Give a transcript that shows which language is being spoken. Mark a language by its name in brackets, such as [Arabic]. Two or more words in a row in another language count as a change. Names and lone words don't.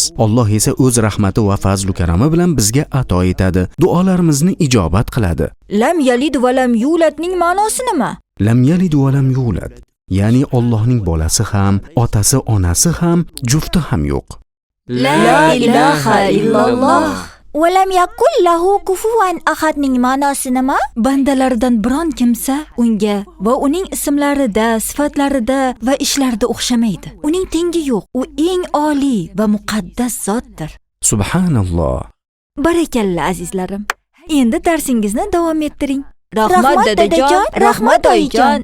[Uzbek] Alloh esa o'z rahmati va fazl va karami bilan bizga ato etadi. Duolarimizni ijobat qiladi. [Arabic] لم يلد ولم يولد [Uzbek] ma'nosi nima? [Arabic] لم يلد ولم يولد. [Uzbek] Ya'ni Allohning bolasi ham, otasi, onasi ham, jufti ham yo'q. [Arabic] لا إله إلا الله. ولم يكن له كفوا أحد [Uzbek] ma'nosi nima? Bandalardan biron kimsa unga va uning ismlarida, sifatlarida va ishlarida o'xshamaydi. Uning tengi yo'q. U eng oliy va muqaddas zotdir. Subhanalloh. Barakalla azizlarim. Endi darsingizni davom ettiring. Rahmat dadajon, rahmat oyijon.